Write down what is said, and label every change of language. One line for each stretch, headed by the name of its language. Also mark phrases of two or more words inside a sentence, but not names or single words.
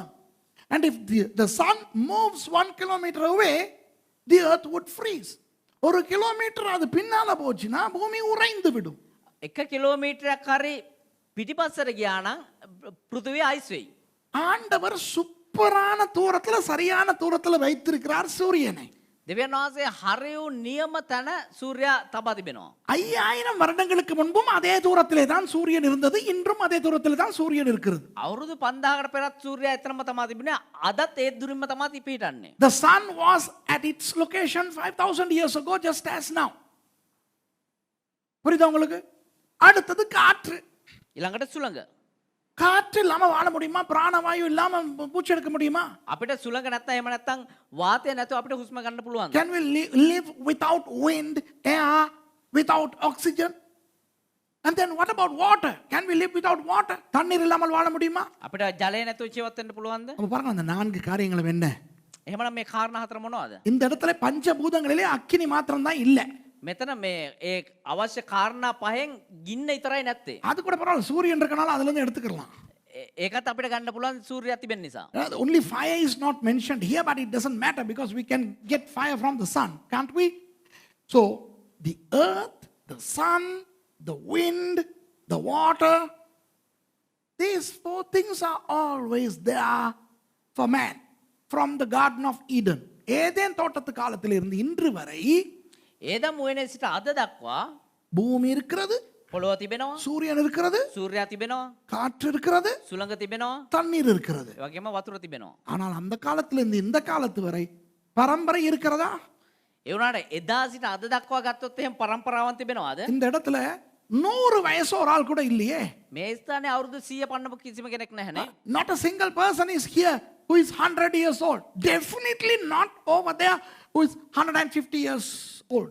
English: And if the sun moves 1 kilometer away, the earth would freeze.
Tamil: 1 கிலோமீட்டர் அது பின்னால போச்சுன்னா பூமி உறைந்து விடும்.
Sinhala: 1 කිලෝමීටරයක් හරි පිටිපස්සට ගියා නම් පෘථිවිය අයිස් වෙයි.
Tamil: ஆண்டவர் சூப்பரான தூரத்துல, சரியான தூரத்துல வைத்திருக்கிறார் சூரியனை.
Sinhala: දෙවියන් වහන්සේ හරියු නියම තැන සූර්යයා තබා තිබෙනවා.
Tamil: 5000 வருடங்களுக்கு முன்பும் அதே தூரத்திலே தான் சூரியன் இருந்தது, இன்றும் அதே தூரத்திலே தான் சூரியன் இருக்கிறது.
Sinhala: අවුරුදු 5000කට පෙරත් සූර්යයා එතනම තමා තිබුණේ. අදත් ඒ දුරින්ම තමා පිහිටන්නේ.
English: The sun was at its location 5000 years ago, just as now.
Tamil: புரியுதா உங்களுக்கு? அடுத்தது காற்று.
Sinhala: ඊළඟට සුළඟ.
Tamil: காற்று இல்லாம வாழ முடியுமா? பிராணவாயு இல்லாம மூச்சு எடுக்க முடியுமா?
Sinhala: අපිට සුළඟ නැත්තම් එහෙම නැත්තම් වාතය නැතුව අපිට හුස්ම ගන්න පුළුවන්ද?
English: Can we live without wind, air, without oxygen? And then what about water? Can we live without water?
Tamil: தண்ணீர் இல்லாமல் வாழ முடியுமா?
Sinhala: අපිට ජලය නැතුව ජීවත් වෙන්න පුළුවන්ද?
Tamil: அப்ப பாருங்க அந்த 4 காரியங்களும் என்ன?
Sinhala: එහෙමනම් මේ කාරණා හතර මොනවද?
Tamil: இந்த இடத்துல பஞ்சபூதங்களிலே அக்கினி மாத்திரம் தான் இல்ல.
Sinhala: මෙතන මේ ඒ අවශ්‍ය කාරණා පහෙන් ගින්න විතරයි නැත්තේ.
Tamil: அது கூட பரவாயில்ல, சூரியன் இருக்கனால அதுல இருந்து எடுத்துக்கலாம்.
Sinhala: ඒකත් අපිට ගන්න පුළුවන් සූර්යයා තිබෙන නිසා.
English: Only fire is not mentioned here, but it doesn't matter because we can get fire from the sun, can't we? So the earth, the sun, the wind, the water, these 4 things are always there for man from the Garden of Eden.
Tamil: ஏதேன் தோட்டத்து காலத்திலிருந்து இன்று வரை
Sinhala: ඒදම් මුවනේ සිට අද දක්වා
Tamil: பூமி இருக்கிறது,
Sinhala: පොළොව තිබෙනවා,
Tamil: சூரியன் இருக்கிறது,
Sinhala: සූර්යයා තිබෙනවා,
Tamil: காற்று இருக்கிறது,
Sinhala: සුළඟ තිබෙනවා,
Tamil: தண்ணீர் இருக்கிறது.
Sinhala: ඒ වගේම වතුර තිබෙනවා.
Tamil: ஆனால் அந்த காலத்திலிருந்து இந்த காலத்து வரை பரம்பரை இருக்கிறதா?
Sinhala: ඒ වුණාට එදා සිට අද දක්වා ගත්තොත් එහෙම පරම්පරාවන් තිබෙනවද?
Tamil: இந்த இடத்துல 100 வயசு ஒரு ஆள் கூட இல்லையே.
Sinhala: මේ ස්ථානයේ අවුරුදු 100 පන්නපු කිසිම කෙනෙක් නැහැනේ.
English: Not a single person is here who is 100 years old. Definitely not over there who is 150 years old.